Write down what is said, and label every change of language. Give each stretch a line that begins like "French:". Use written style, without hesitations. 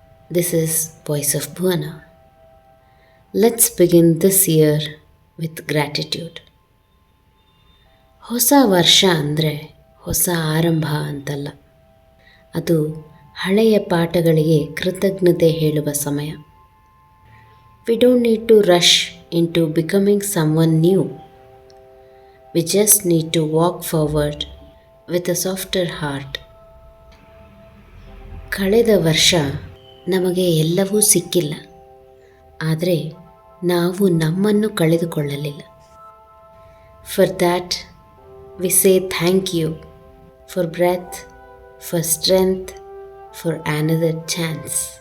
English: This is Voice of Bhuvana. Let's begin this year with gratitude.
Kannada: ಹೊಸ ವರ್ಷ ಅಂದರೆ ಹೊಸ ಆರಂಭ ಅಂತಲ್ಲ, ಅದು ಹಳೆಯ ಪಾಠಗಳಿಗೆ ಕೃತಜ್ಞತೆ ಹೇಳುವ ಸಮಯ.
English: We don't need to rush into becoming someone new. We just need to walk forward with a softer heart.
Kannada: ಕಳೆದ ವರ್ಷ ನಮಗೆ ಎಲ್ಲವೂ ಸಿಕ್ಕಿಲ್ಲ, ಆದರೆ ನಾವು ನಮ್ಮನ್ನು ಕಳೆದುಕೊಳ್ಳಲಿಲ್ಲ.
English: For that we say thank you for breath, for strength, for another chance.